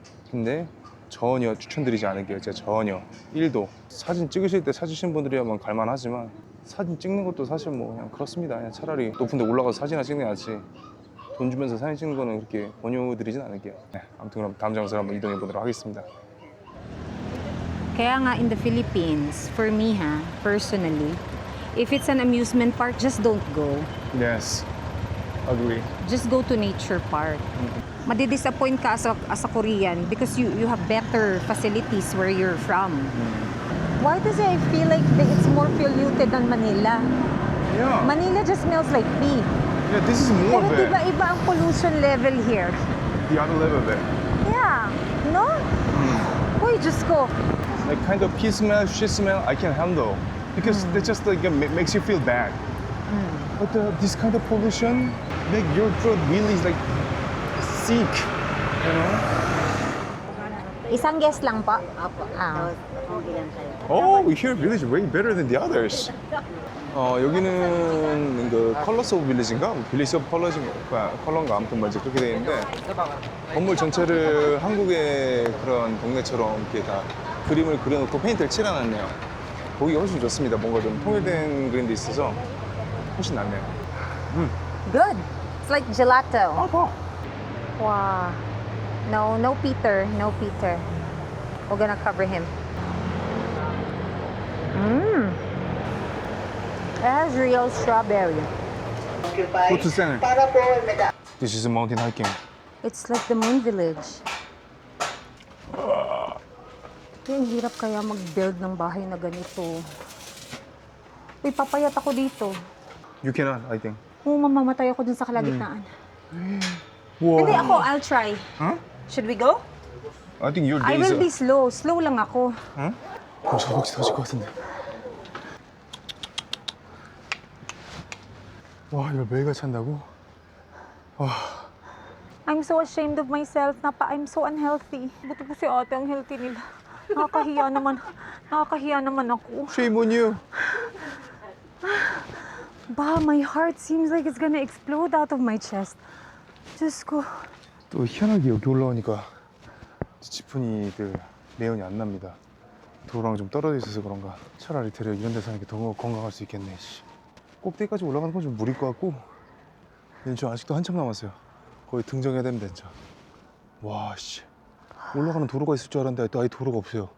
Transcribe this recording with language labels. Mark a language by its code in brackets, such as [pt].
[ko] 근데 전혀 추천드리지 않을게요. 제가 전혀 1도. 사진 찍으실 때 찾으신 분들이야만 갈만하지만 사진 찍는 것도 사실 뭐 그냥 그렇습니다. 그냥 차라리 높은 데 올라가서 사진이나 찍는 게 낫지. 돈 주면서 사진 찍는 거는 그렇게 권유드리진 않을게요. 네, 아무튼 그럼 다음 장소로 한번 이동해 보도록 하겠습니다. [tl] Kaya nga [en] in the Philippines, for me personally, if it's an amusement park, just don't go. Yes, agree. Just go to nature park. [tl] Madidisappoint ka [en] as a Korean because you have better facilities where you're from. Why does it feel like it's more polluted than Manila? Yeah, Manila just smells like pee. yeah, this is more [tl] Pero [en] of it. [tl] diba iba ang pollution level here? [en] The other level of it. Yeah, no? [tl] Uy, Diyos ko. [en] Like kind of pee smell, shit smell, I can handle because that just like makes you feel bad. But this kind of pollution make your throat really like sick, you know? [tl] Isang guest lang po. Ah. [en] Oh, here village way better than the others. [ko] 여기는 그 컬러스 오브 빌리지인가? 빌리지 오브 컬러인가 아무튼 뭐 이제 그렇게 돼 있는데 건물 전체를 한국의 그런 동네처럼 이렇게 다 그림을 그려놓고 페인트를 칠해놨네요. 보기가 훨씬 좋습니다. 뭔가 좀 통일된 그림도 있어서 훨씬 낫네요. [en] Good. It's like gelato. Wow. No Peter. No Peter. We're gonna cover him. It has real strawberry. Go to center. This is a mountain hiking. It's like the Moon Village. [tl] Kaya ang hirap kaya mag-build ng bahay na ganito. Uy, papayat ako dito. [en] You cannot, I think. [tl] Oo, mamamatay ako dun sa kalagitnaan. [en] Wow. [tl] Hindi ako, [en] I'll try. Huh? Should we go? I think your I days. will be slow. Slow [tl] lang ako. [ko] 응? 혹시 터질 것 같은데. 와, 이걸 매일같이 찬다고? [en] I'm so ashamed of myself na I'm so unhealthy. [tl] Buti po si ate ang healthy nila. Nakakahiya naman. Nakakahiya naman ako. [en] Shame on you. Ba, my heart seems like it's gonna explode out of my chest. [tl] Diyos ko. [ko] 또 희한하게 여기 올라오니까 지프니들 매연이 안 납니다. 도로랑 좀 떨어져 있어서 그런가. 차라리 대략 이런 데 사는 게 더 건강할 수 있겠네. 씨. 꼭대기까지 올라가는 건 좀 무리일 것 같고 저 아직도 한참 남았어요. 거의 등정해야 됩니다 진짜. 와 씨. 올라가는 도로가 있을 줄 알았는데 또 아예 도로가 없어요.